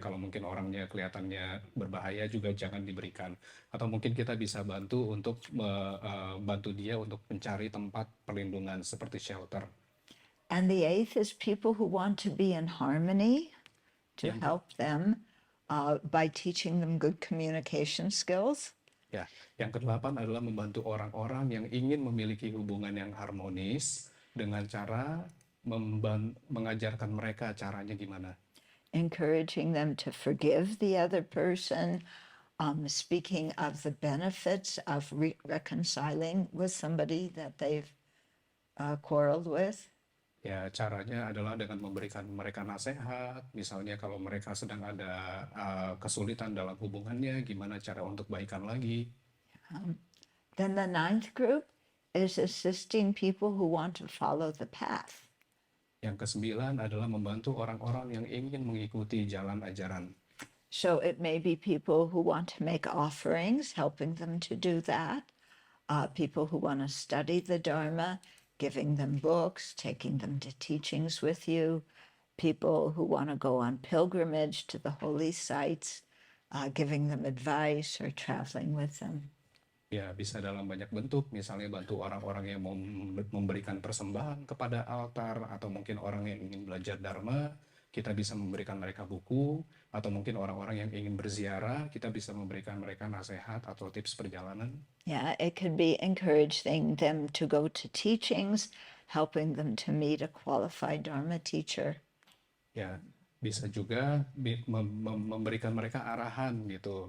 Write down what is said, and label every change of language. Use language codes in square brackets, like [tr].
[id] Kalau mungkin orangnya kelihatannya berbahaya juga jangan diberikan. Atau mungkin kita bisa bantu untuk bantu dia untuk mencari tempat perlindungan seperti shelter. [en] And the eighth is people who want to be in harmony, to help them by teaching them good communication skills. [id] Ya, yang kedelapan adalah membantu orang-orang yang ingin memiliki hubungan yang harmonis dengan cara mengajarkan mereka caranya gimana. [en] Encouraging them to forgive the other person, speaking of the benefits of reconciling with somebody that they've quarreled with. [id] Ya, caranya adalah dengan memberikan mereka nasihat, misalnya kalau mereka sedang ada kesulitan dalam hubungannya, gimana cara untuk baikan lagi. [en] Then the ninth group is assisting people who want to follow the path. [id] Yang kesembilan adalah membantu orang-orang yang ingin mengikuti jalan ajaran. [en] So it may be people who want to make offerings, helping them to do that. People who want to study the Dharma, giving them books, taking them to teachings with you. People who want to go on pilgrimage to the holy sites, giving them advice or traveling with them. [id] Ya, bisa dalam banyak bentuk, misalnya bantu orang-orang yang mau memberikan persembahan kepada altar, atau mungkin orang yang ingin belajar Dharma, kita bisa memberikan mereka buku, atau mungkin orang-orang yang ingin berziarah, kita bisa memberikan mereka nasihat atau tips perjalanan. [en] Yeah, it could be encouraging them to go to teachings, helping them to meet a qualified Dharma teacher. [id] Ya, bisa juga memberikan mereka arahan gitu.